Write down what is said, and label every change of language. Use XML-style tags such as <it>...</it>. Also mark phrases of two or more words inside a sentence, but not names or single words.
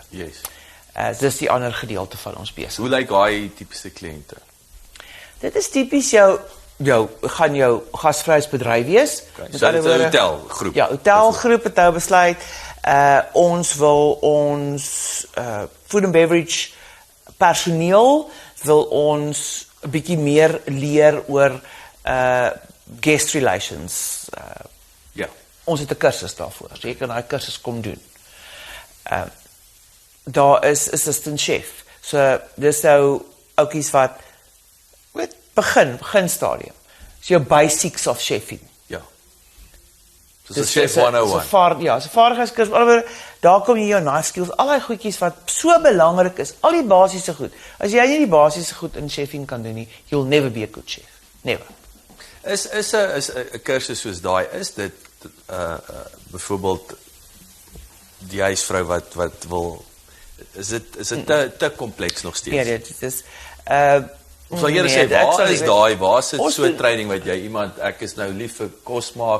<af>Yes. Dis die ander gedeelte van ons besigheid. Hoe lyk daai tipiese kliënte? Dit is tipies gaan jou gasvryheidsbedryf wees. Okay. So dit is 'n hotelgroep. Ja, hotelgroep het nou besluit ons wil ons</af> <en>food and beverage</en> <af>personeel wil ons 'n bietjie meer leer oor</af> <en>guest relations.</en> <af>Ons het 'n kursus daarvoor. So jy kan daai kursus kom doen. Daar is</af> <en>assistant chef.</en> <af>So dis nou ouetjies wat begin stadium.</af> <en>So jou basics of chefing.</en> <af>Ja. So chef 101. So vaardigheidskursus. Alhoewel daar kom jy jou</af> <en>knife skills,</en> <af>al daai goedjies wat so belangrik is, al die basiese goed. As jy nie die basiese goed in chefing kan doen nie,</af> <en>you'll never be a good chef. Never.</en> <af>Is 'n kursus soos daai, is dit byvoorbeeld die huisvrou wat wil is dit te kompleks nog steeds? Ja, dit is Ons wil eerder sê, waar sit so 'n training wat jy iemand, ek is nou lief vir kos maak,</af>